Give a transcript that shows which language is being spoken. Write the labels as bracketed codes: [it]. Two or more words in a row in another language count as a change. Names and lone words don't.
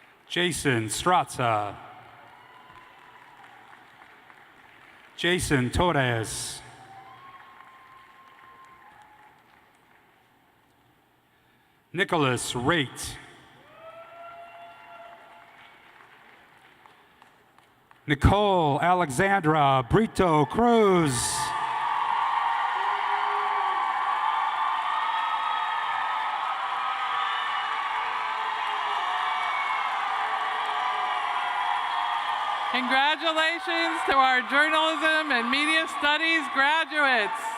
[en] Jason Strazza. Jason Torres. Nicholas Raitt. Nicole Alexandra Brito Cruz. Congratulations to our journalism and media studies graduates.